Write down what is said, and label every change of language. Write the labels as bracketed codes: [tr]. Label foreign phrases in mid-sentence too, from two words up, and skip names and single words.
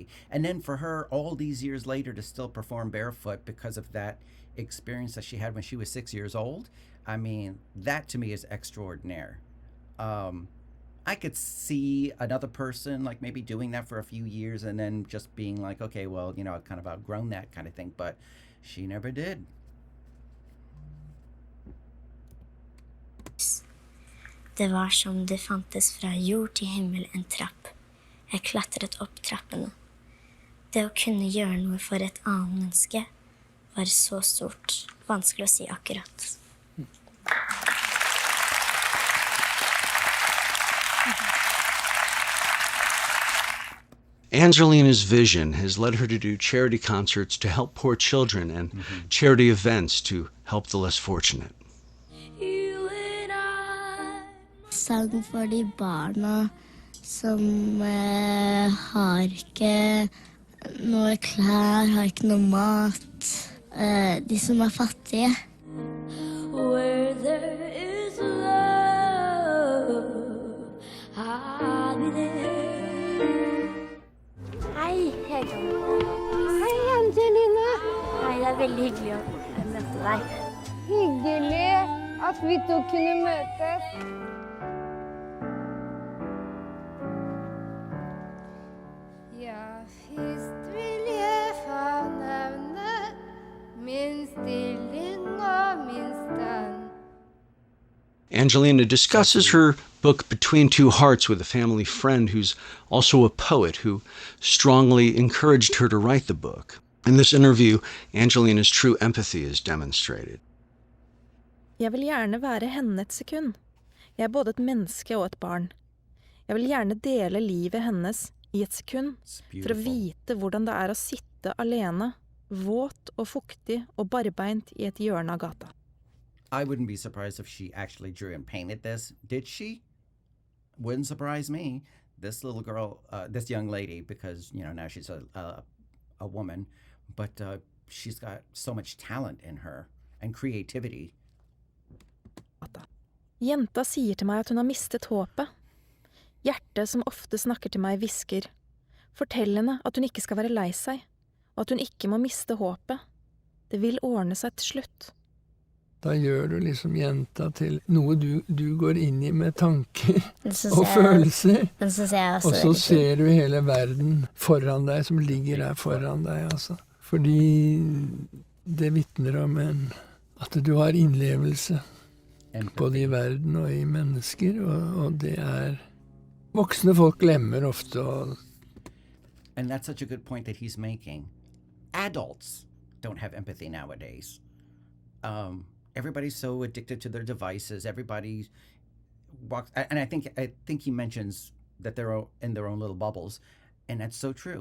[en] And then for her, all these years later, to still perform barefoot because of that experience that she had when she was 6 years old, that to me is extraordinaire. I could see another person like maybe doing that for a few years and then just being like, okay, well, I've kind of outgrown that kind of thing, but she never did. [no] Det var som det fantes fra jord til himmel en trapp. Jeg klatret opp trappene. Det å kunne gjøre noe for et annet menneske var så stort. Vanskelig å si akkurat. [en] Angelina's vision has led her to do charity concerts to help poor children and charity events to help the less fortunate. [no] Sang for de barna som har ikke noe klær, har ikke noe mat, de som fattige. [en] Where there is love, I'll be there. [no] Hei, Hei, Angelina. Hei, det veldig hyggelig å møte deg. Hyggelig at vi to kunne møtes. Ja, først vil jeg få nevne min stilling og min stand. [en] Angelina discusses her book Between Two Hearts with a family friend who's also a poet who strongly encouraged her to write the book. In this interview, Angelina's true empathy is demonstrated. [no] Jeg vil gjerne være henne et sekund. Jeg er både et menneske og et barn. Jeg vil gjerne dele livet hennes i et sekund for å vite hvordan det er å sitte alene, våt og fuktig og barbeint i et hjørne av gata. [en] I wouldn't be surprised if she actually drew and painted this. Did she? Wouldn't surprise me. This little girl, this young lady, because, now she's a woman, but she's got so much talent in her and creativity. [no] Jenta sier til meg at hun har mistet håpet. Hjertet som ofte snakker til meg hvisker. Fortell henne at hun ikke skal være lei seg, og at hun ikke må miste håpet. Det vil ordne seg til slutt. Da gjør du liksom jenta til noe du går inn i med tanker og følelser. Og så ser du hele verden foran deg, som ligger der foran deg, altså. Fordi det vitner om at du har innlevelse både i verden og i mennesker, og det voksne folk glemmer ofte. [en] And that's such a good point that he's making. Adults don't have empathy nowadays. Everybody's so addicted to their devices. Everybody walks, and I think he mentions that they're in their own little bubbles, and that's so true.